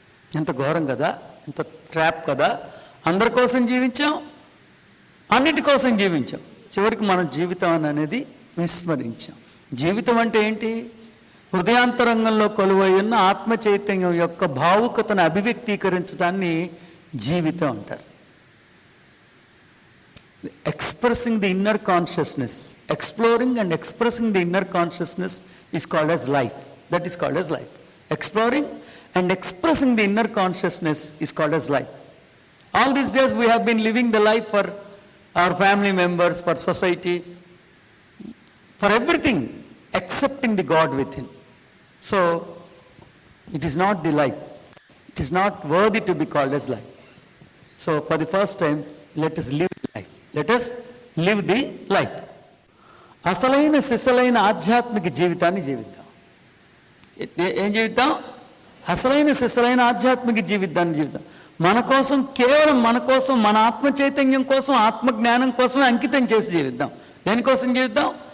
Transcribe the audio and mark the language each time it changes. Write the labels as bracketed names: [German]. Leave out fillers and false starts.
[Telugu] ఎంత ఘోరం కదా, ఎంత ట్రాప్ కదా. అందరి కోసం జీవించాం, అన్నిటి కోసం జీవించాం, చివరికి మన జీవితం అనేది విస్మరించాం. జీవితం అంటే ఏంటి? హృదయాంతరంగంలో కొలువై ఉన్న ఆత్మ చైతన్యం యొక్క భావుకతను అభివ్యక్తీకరించడాన్ని జీవితం అంటారు. [English] Expressing the inner consciousness, exploring and expressing the inner consciousness is called as life. That is called as life. Exploring and expressing the inner consciousness is called as life. All these days we have been living the life for our family members, for society, for everything excepting the God within. So it is not the life. It is not worthy to be called as life. So for the first time, let us live life. Let us live the life. [Telugu] అసలైన సిసలైన ఆధ్యాత్మిక జీవితాన్ని జీవిద్దాం. ఏం జీవిద్దాం? అసలైన సిసలైన ఆధ్యాత్మిక జీవితాన్ని జీవిద్దాం. మన కోసం, కేవలం మన కోసం, మన ఆత్మ చైతన్యం కోసం, ఆత్మ జ్ఞానం కోసమే అంకితం చేసి జీవిద్దాం. దేనికోసం జీవిద్దాం?